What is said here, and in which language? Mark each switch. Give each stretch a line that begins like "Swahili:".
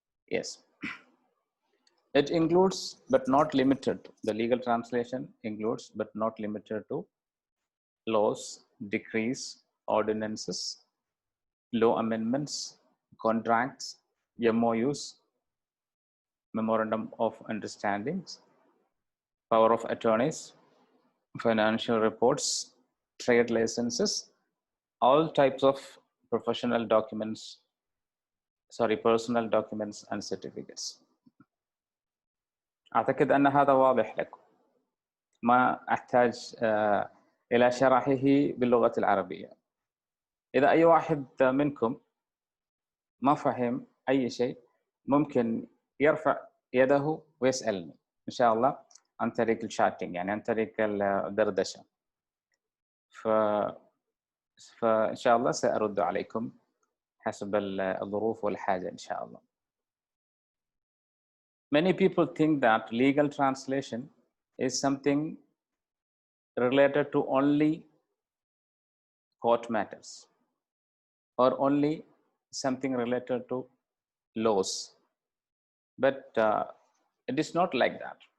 English: Yes, it includes but not limited to, the legal translation includes but not limited to laws, decrees, ordinances, law amendments, contracts, MOUs, memorandum of understandings, power of attorneys, financial reports, trade licenses, all types of professional documents, personal documents and certificates.
Arabic: أعتقد أن هذا واضح لكم، ما أحتاج إلى شرحه باللغة العربية. إذا أي واحد منكم ما فهم أي شيء ممكن يرفع يده ويسألني إن شاء الله عن طريق الشاتنج، يعني عن طريق الدردشة. فإن شاء الله سأرد عليكم حسب الظروف والحاجة إن شاء الله.
English: Many people think that legal translation is something related to only court matters or only something related to laws, but it is not like that.